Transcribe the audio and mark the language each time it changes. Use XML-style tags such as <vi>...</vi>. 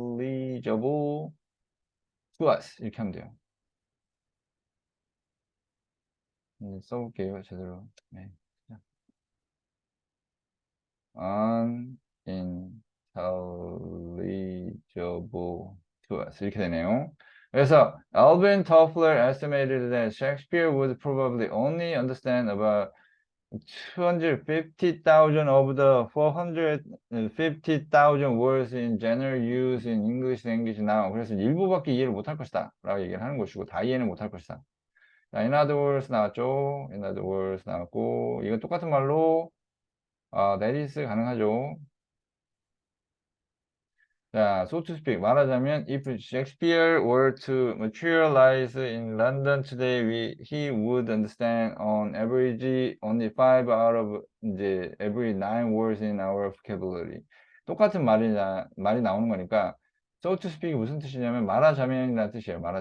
<en>unintelligible to us</en> <ko>이렇게 하면 돼요. 써볼게요 제대로. 네.</ko> <en>unintelligible to us</en> <ko>이렇게 되네요. 그래서</ko> <en>Alvin Toffler estimated that Shakespeare would probably only understand about 250,000 of the 450,000 words in general use in English language now.</en> <ko>그래서 일부밖에 이해를 못할 것이다 라고 얘기를 하는 것이고 다 이해는 못할 것이다.</ko> <en>자, in other words</en> <ko>나왔죠.</ko> <en>in other words</en> <ko>나왔고 이건 똑같은 말로 that is 가능하죠.</ko> <en>자, so to speak</en> <ko>말하자면</ko> <en>if Shakespeare were to materialize in London today, he would understand on average only 5 out of 이제 every 9 words in our vocabulary.</en> <ko>똑같은 말이 나오는 거니까</ko> <en>so to speak</en> <ko>이 무슨 뜻이냐면 말하자면이라는 뜻이에요.</ko>